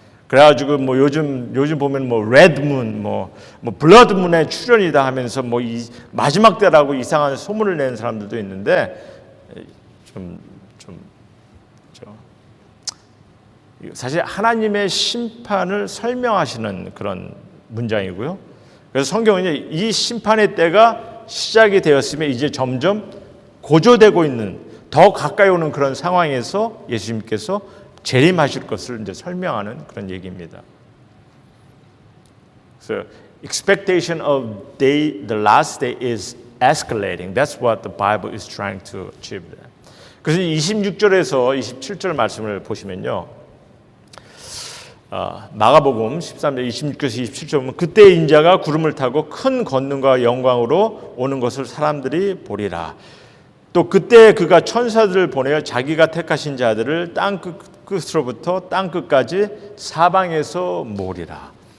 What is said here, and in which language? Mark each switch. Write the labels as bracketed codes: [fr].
[ko] 그래가지고 뭐 요즘 보면 뭐 레드문, 뭐 블러드문의 출현이다 하면서 뭐 이 마지막 때라고 이상한 소문을 내는 사람들도 있는데 사실 하나님의 심판을 설명하시는 그런 문장이고요. 그래서 성경은 이 심판의 때가 시작이 되었으면 이제 점점 고조되고 있는 더 가까이 오는 그런 상황에서 예수님께서 재림하실 것을 이제 설명하는 그런 얘기입니다. [en] So expectation of the last day is escalating. That's what the Bible is trying to achieve. [ko] 그래서 26절에서 27절 말씀을 보시면요. 마가복음 13절 26절에서 27절 보면 그때 인자가 구름을 타고 큰 권능과 영광으로 오는 것을 사람들이 보리라. 또 그때 그가 천사들을 보내어 자기가 택하신 자들을 땅 끝으로부터 땅 끝까지 사방에서 모으리라.